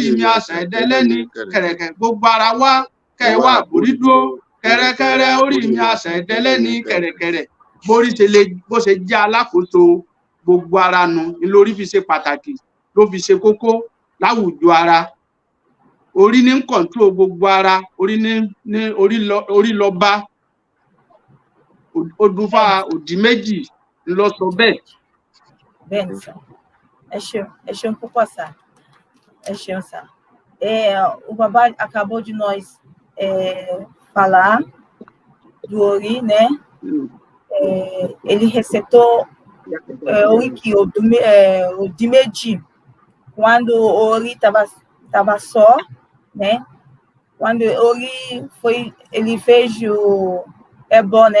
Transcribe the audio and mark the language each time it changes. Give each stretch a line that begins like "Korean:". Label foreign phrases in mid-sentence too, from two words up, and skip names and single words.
Yoruba: mi àṣà ìdẹ́lẹ́ni kẹ̀rẹ̀kẹ̀rẹ̀ gbogbo ara wa kẹ́ wá borí dúró kẹ̀rẹ̀kẹ̀rẹ̀ orí mi àṣà ìdẹ́lẹ́ni kẹ̀rẹ̀kẹ̀rẹ̀ bó ṣe jẹ́ alákòóso gbogbo ara nu lórí fi ṣe pàtàkì ló fi ṣe kókó láwùjọ ara orí ní kọ̀ǹtró gbogbo ara orí lọ bá odùfà òdì méjì lọ sọ bẹ́ẹ̀. Bẹ́ẹ̀ni sà ẹ ṣeun púpọ̀ sà ẹ ṣeun sà o bàbá
Portuguese: acabou de nós falar do Ori, né? Ele recetou o Dimeji quando o Ori estava só, né? Quando o Ori ele fez o ebó, né?